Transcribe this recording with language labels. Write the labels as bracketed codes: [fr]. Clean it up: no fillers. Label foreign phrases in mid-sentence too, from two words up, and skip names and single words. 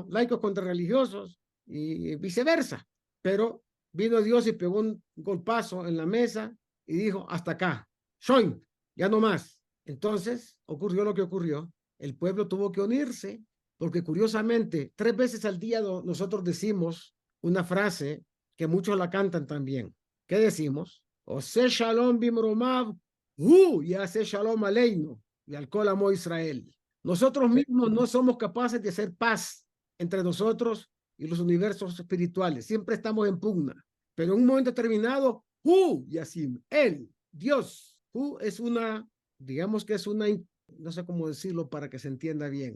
[es] Laicos contra religiosos y viceversa. Pero vino Dios y pegó un golpazo en la mesa y dijo, hasta acá, soy, ya no más. Entonces ocurrió lo que ocurrió. El pueblo tuvo que unirse, porque curiosamente 3 veces al día nosotros decimos una frase que muchos la cantan también. ¿Qué decimos? [he] עושה שלום במרומיו, [es] y hace [he] שלום עלינו, ועל כל עמו ישראל. [es] Nosotros mismos no somos capaces de hacer paz entre nosotros y los universos espirituales. Siempre estamos en pugna. Pero en un momento determinado, Yasim, él, Dios, es una, digamos que es una, no sé cómo decirlo para que se entienda bien.